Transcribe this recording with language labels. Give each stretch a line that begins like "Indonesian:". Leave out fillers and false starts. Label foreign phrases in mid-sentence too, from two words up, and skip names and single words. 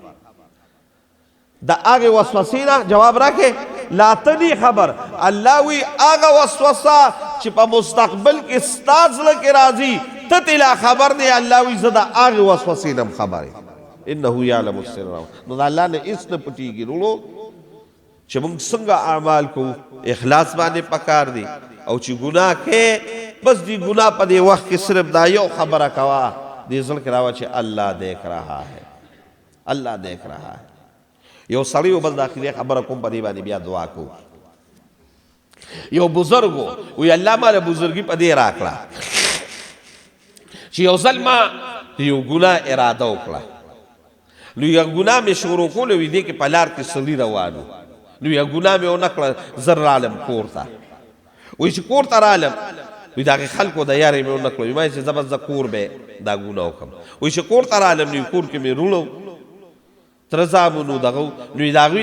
Pashto: د هغې وسوسې نه جواب راکې لا تلی خبر الله وی هغه وسوسه چې په مستقبل کې ستا زړه کې راځي ته ترې لا خبر دی الله وی زه د هغې وسوسې نه خبر یم
Arabic: انه یعلم السر.
Pashto: نو د الله نه هیڅ نه پټیږي وروڼو چې موږ څنګه اعمال کوو اخلاص باندې پکار دی او چې ګناه کې بس دی ګناه په دې وخت کې صرف دا یو خبره کوه دې زړه کې راوه چې
Urdu: الله دیکھ رہا ہے الله دیکھ رہا ہے.
Pashto: یو سړی و بس د اخرې خبره کوم په دې باندې بیا دعا کوو. یو بزرګ وی الله ماله بزرګي په دې راکړه چې یو ځل ما یو ګناه اراده وکړه نو یو ګناه مې شروع کوله وی دې کې په لار کې سړي روانو نو یو ګناه مې ونه کړه زر رالم کور ته وی چې کور ته رالم وی د هغې خلکو د یارې مې ونه کړه وی ما چې زه بس زه کور به دا ګناه وکړم وی چې کور ته رالم نو کور کې مې روڼو تره زامنو دغه نو د هغوی